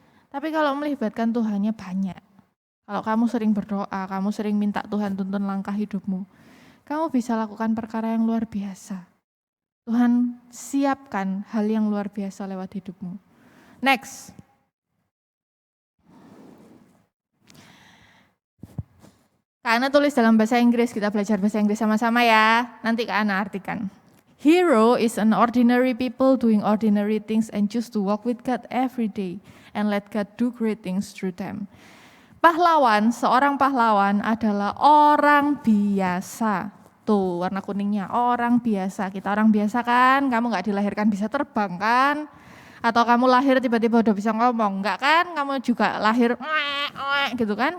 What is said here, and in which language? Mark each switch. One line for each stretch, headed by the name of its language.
Indonesian: Tapi kalau melibatkan Tuhannya banyak. Kalau kamu sering berdoa, kamu sering minta Tuhan tuntun langkah hidupmu, kamu bisa lakukan perkara yang luar biasa. Tuhan siapkan hal yang luar biasa lewat hidupmu. Next. Kak Ana tulis dalam bahasa Inggris, kita belajar bahasa Inggris sama-sama ya. Nanti Kak Ana artikan.
English: Hero is an ordinary people doing ordinary things and choose to walk with God every day and let God do great things through them.
Indonesian: Pahlawan, seorang pahlawan adalah orang biasa. Tuh warna kuningnya, orang biasa. Kita orang biasa kan, kamu gak dilahirkan bisa terbang kan? Atau kamu lahir tiba-tiba udah bisa ngomong, enggak kan? Kamu juga lahir gitu kan?